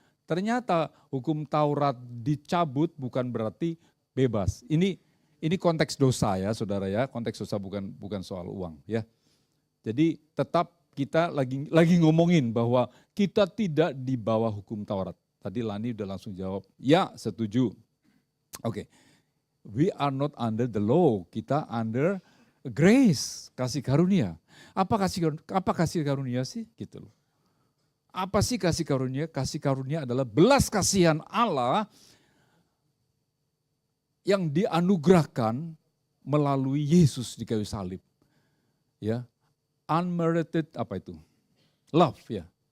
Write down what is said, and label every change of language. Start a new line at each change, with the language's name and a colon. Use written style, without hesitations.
Indonesian: Ternyata hukum Taurat dicabut bukan berarti bebas. Ini konteks dosa ya saudara ya, konteks dosa bukan soal uang ya. Jadi tetap kita lagi ngomongin bahwa kita tidak di bawah hukum Taurat. Tadi Lani udah langsung jawab, ya setuju.
English: Oke, we are not under the law, kita under grace, kasih karunia.
Indonesian: Apa kasih karunia sih? Gitu loh. Apa sih kasih karunia? Kasih karunia adalah belas kasihan Allah yang dianugerahkan melalui Yesus di kayu salib. Ya, unmerited apa itu? Love ya.